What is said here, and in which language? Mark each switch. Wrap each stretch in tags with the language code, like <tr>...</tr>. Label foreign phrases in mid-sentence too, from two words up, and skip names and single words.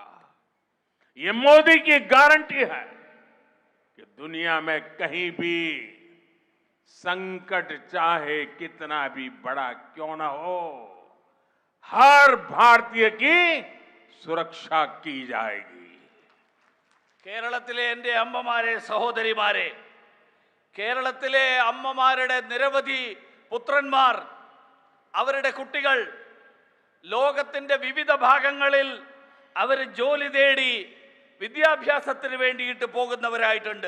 <hi>ये मोदी की गारंटी है कि दुनिया में कहीं भी संकट चाहे कितना भी बड़ा क्यों न हो, हर भारतीय की സുരക്ഷ की जाएगी।</hi> <ml>കേരളത്തിലെ എൻ്റെ അമ്മമാരെ, സഹോദരിമാരെ, കേരളത്തിലെ അമ്മമാരുടെ നിരവധി പുത്രന്മാർ, അവരുടെ കുട്ടികൾ ലോകത്തിന്റെ വിവിധ ഭാഗങ്ങളിൽ അവർ ജോലി തേടി വിദ്യാഭ്യാസത്തിന് വേണ്ടിയിട്ട് പോകുന്നവരായിട്ടുണ്ട്.</ml>